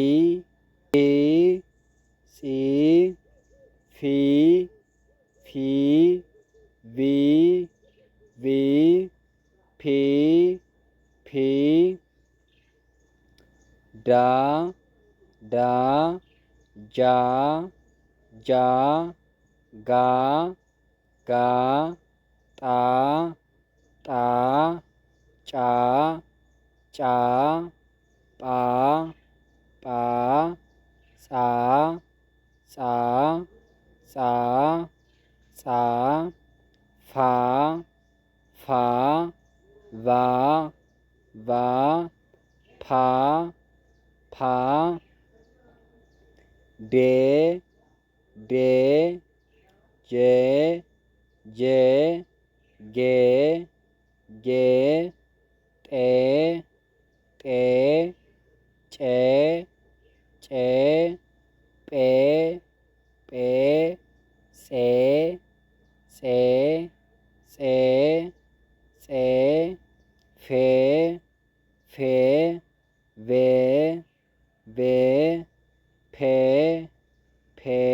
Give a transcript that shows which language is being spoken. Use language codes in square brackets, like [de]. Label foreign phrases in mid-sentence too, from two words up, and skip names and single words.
[am] ጺ ፊ ፊ ቪ ቪ ፒ ፒ ዳ ዳ ጃ ጃ ጋ ጋ ጣ ጣ ጫ ጫ ጳ ጳ ጻ ጻ ጻ ጻ ፋ ፋ ቫ ቫ ፓ ፓ ዴ ዴ ጄ ጄ ጌ ጌ ጤ ጤ ጬ ጬ ጴ ጴ ፄ ፄ ፄ ፄ ፌ ፌ ቬ ቬ ፔ ፔ